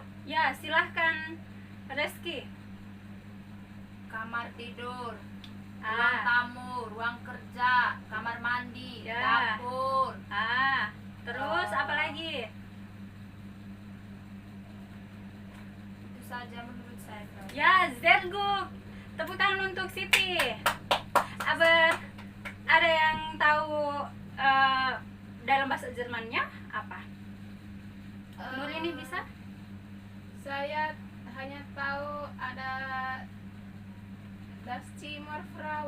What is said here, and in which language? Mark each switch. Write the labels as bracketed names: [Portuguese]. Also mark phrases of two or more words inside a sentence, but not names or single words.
[Indonesian] Ya, silahkan Reski. Kamar tidur, ruang tamu, ruang kerja, kamar mandi, Ya. dapur. Terus apa lagi? Itu saja menurut saya, Frau. [German] Ya, sehr gut. [Indonesian] Tepuk tangan untuk Siti. Aber ada yang tahu dalam bahasa Jermannya apa? Nur ini bisa? Saya hanya tahu ada [German] Das Zimmer, [Indonesian] Frau.